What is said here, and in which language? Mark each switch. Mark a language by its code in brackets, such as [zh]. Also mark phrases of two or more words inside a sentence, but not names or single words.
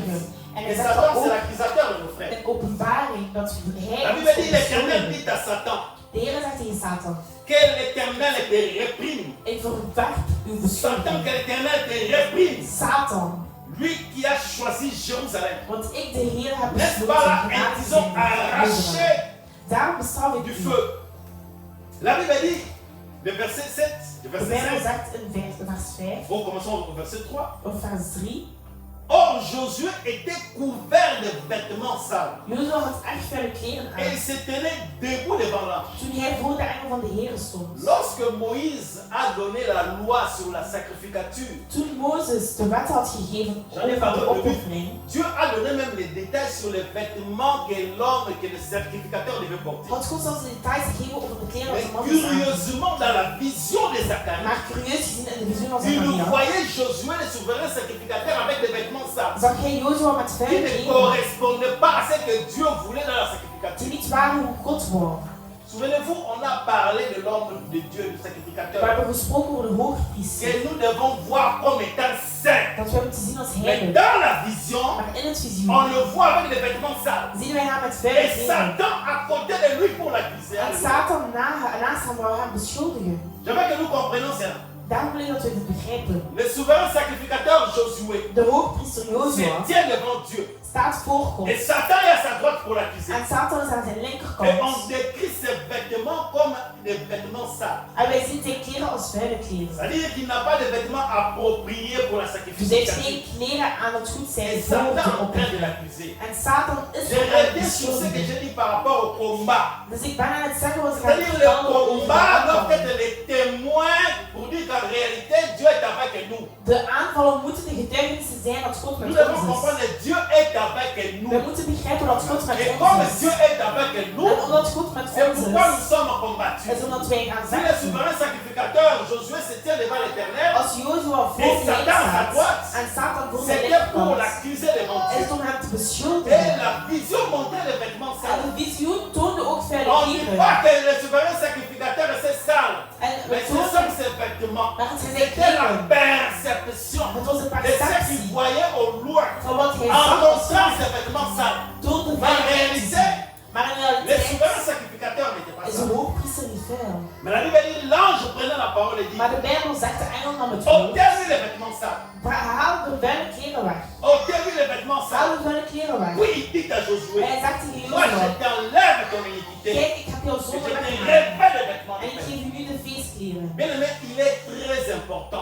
[nl] beschuldigen. En [fr] Et [nl] hij zegt Satan dat [fr] c'est [nl] ook [fr] l'accusateur de nos frères. [nl] in openbaring dat hij [fr] La [nl] ons [fr] Bible dit [nl] zal [fr] l'Éternel [nl] beschuldigen. [fr] dit à Satan [nl] De Heer zegt tegen Satan, [fr] que l'Éternel te réprime. [nl] ik verwerp uw Satan beschuldiging. [fr] que l'Éternel te réprime. Satan, Lui qui a choisi Jérusalem. [nl] want ik de Heer heb [fr] N'est-ce [nl] besloten [fr] pas là, [nl] gedaan te [fr] ils ont [nl] zijn in [fr] arraché [nl] Jeruzalem. Daarom bestraf ik [fr] du [nl] u. [fr] feu. La Bible dit, le verset 7, le [nl] De [fr] verset [nl] Bijbel [fr] 5. [nl] zegt in vers 5 [fr] Bon, commençons au verset 3. [nl] of vers 3. [fr] Or, Josué était couvert de vêtements sales. [nl] Jozua had echt vuile kleren [fr] Et il [nl] aan. [fr] se tenait debout devant l'ange. [nl] Toen hij voor de engel van de Heer stond. [fr] Lorsque Moïse a donné la loi sur la sacrificature, [nl] Toen Mozes de wet had gegeven over de opoffering, [fr] Dieu a donné même les détails sur les vêtements que l'homme, que le sacrificateur devait porter. [nl] had God zelfs de details gegeven over de kleren [fr] Mais [nl] dat de man moest aan. [fr] curieusement, dans la vision de Zacharie, [nl] Maar curieus gezien in de visie van [fr] il nous [nl] Zachariah, [fr] voyait Josué, le souverain sacrificateur, avec des vêtements sales. [nl] zag hij Jozua met [fr] Qui [nl] vuile [fr] ne [nl] kleren [fr] correspondait pas à ce que Dieu voulait dans la [nl] die [fr] sacrificature. [nl] niet waren hoe God wou. [fr] Souvenez-vous, on a parlé de l'homme de Dieu, du [nl] We [fr] sacrificateur, [nl] hebben gesproken over de hoogpriester. [fr] que nous devons voir comme étant saint. [nl] Dat we moeten zien als [fr] Mais [nl] heilig. [fr] dans la vision, [nl] Maar in het [fr] on [nl] visioen [fr] le voit avec des vêtements sales. [nl] zien wij hem met vuile [fr] Et [nl] kleren. [fr] Satan à côté de lui pour l'accuser. [nl] En Satan naast hem wou hem beschuldigen. [fr] Je veux que nous comprenions cela. [nl] Daarom wil ik dat we dit begrijpen. [fr] Le souverain sacrificateur Josué [nl] De hoogpriester [fr] se [nl] Jozua [fr] tient devant Dieu. [nl] staat voor God. [fr] Et Satan est à sa droite pour l'accuser. [nl] En Satan is aan zijn [fr] Et on [nl] linkerkant. [fr] décrit ses vêtements comme des vêtements sales. [nl] En wij zien zijn kleren als vuile kleren. [fr] C'est-à-dire qu'il n'a pas de vêtements appropriés pour la [nl] Dus hij heeft [fr] sacrification. [nl] geen kleren aan het goed zijn [fr] Et [nl] voor [fr] Satan [nl] de [fr] est en train de [nl] opoffering. [fr] l'accuser. [nl] En Satan is [fr] J'ai [nl] aan het [fr] regardé sur ce que [nl] beschuldigen. [fr] j'ai dit par rapport au combat. [nl] Dus ik ben aan het zeggen wat ik aan het [fr] C'est-à-dire le [nl] vertellen over de [fr] combat doit [nl] aanvallen. [fr] être les témoins pour dire qu'en réalité Dieu est avec nous. [nl] De aanvallen moeten de getuigenissen zijn dat God [fr] Nous [nl] met [fr] devons [nl] ons is. [fr] comprendre que Dieu est avec [nl] We [fr] nous. [nl] moeten begrijpen dat God met [fr] Et comme [nl] ons [fr] Dieu [nl] is. [fr] est avec nous, [nl] En omdat God met [fr] c'est [nl] ons [fr] pourquoi nous [nl] is, [fr] sommes combattus. [nl] is omdat wij gaan [fr] Si le [nl] vechten. [fr] souverain sacrificateur Josué se tient devant l'Éternel, [nl] Als Jozua voor [fr] Et [nl] de Heer [fr] Satan à [nl] staat [fr] droite, [nl] en Satan voor zijn [fr] c'était pour [nl] linkerkant, [fr] l'accuser devant [nl] is [fr] Dieu. [nl] het om hem te [fr] Et [nl] beschuldigen. [fr] la vision montrait les vêtements [nl] En [fr] sales. [nl] de visioen toonde ook vuile [fr] On ne dit [nl] kleren. [fr] pas que le souverain sacrificateur est sale, [nl] En [fr] mais [nl] het [fr] ce [nl] was [fr] sont ses vêtements. [nl] maar het zijn zijn [fr] C'était la [nl] kleren. [fr] perception. [nl] Het was een [fr] de ce qu'il [nl] perceptie [fr] voyait au loin [nl] van wat hij [fr] en [nl] zag [fr] montrant ses vêtements sales. [nl] door de Maar en verlichting. [fr] réalité, [nl] Maar in [fr] les [nl] realiteit [fr] souverains sacrificateurs n'étaient pas [nl] is [fr] sales. [nl] de hoogpriester niet vuil. [fr] Mais la Bible dit, l'ange prenait la parole et dit, [nl] Maar de Bijbel zegt, de engel nam het woord. [fr] ôtez-lui les vêtements sales. [nl] Haal de vuile kleren weg. [fr] Ôtez-lui les vêtements [nl] Haal [fr] sales. [nl] de vuile kleren weg. [fr] Puis il dit à Josué, [nl] En hij zegt tegen [fr] moi je [nl] Jozua, [fr] t'enlève ton iniquité [nl] kijk, ik heb jouw [fr] et je [nl] zonde [fr] te [nl] weggemaakt. [fr] revêt les vêtements [nl] En [fr] de [nl] ik [fr] paix. [nl] geef u nu de feestkleren. [fr] Bien aimé, il est très important